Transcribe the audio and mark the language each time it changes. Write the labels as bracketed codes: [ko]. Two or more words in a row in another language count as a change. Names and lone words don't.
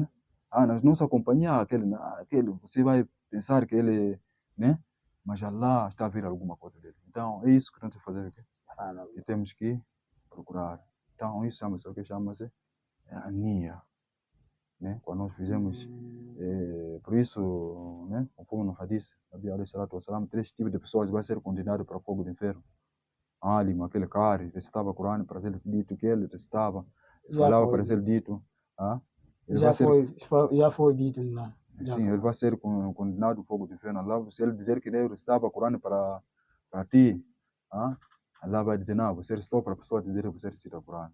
[pt] Na nossa companhia, aquele, você vai pensar que ele, né? Mas Allah está a ver alguma coisa dele. Então, é isso que nós temos que fazer aqui. E temos que procurar. Então, isso chama-se o que chama-se a nia. Né? Quando nós fizemos, por isso, né? Conforme no hadith, [ar] نبي عليه الصلاة والسلام, [pt] 3 tipos de pessoas vão ser condenados para o fogo do inferno. Alim, aquele cara, recitava o Corão para ser dito que ele recitava, falava para ser dito. Já foi dito lá. Sim, ele vai ser condenado ao fogo do inferno. Allah, se ele dizer que ele recitava o Corão para ti, Allah vai dizer, não, você recitou para a pessoa dizer que você recita o Corão.